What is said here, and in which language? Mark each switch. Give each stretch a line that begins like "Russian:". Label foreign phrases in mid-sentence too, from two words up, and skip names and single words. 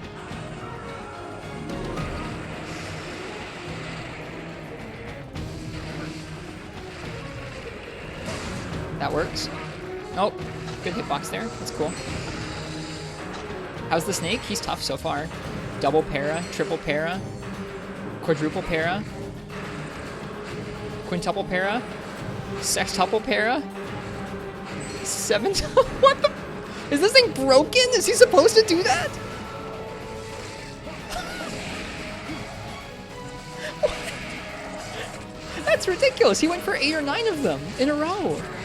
English: That works. Oh, good hitbox there. That's cool. How's the snake? He's tough so far. Double para, triple para, quadruple para, quintuple para, sextuple para, what the? Is this thing broken? Is he supposed to do that? That's ridiculous. He went for 8 or 9 of them in a row.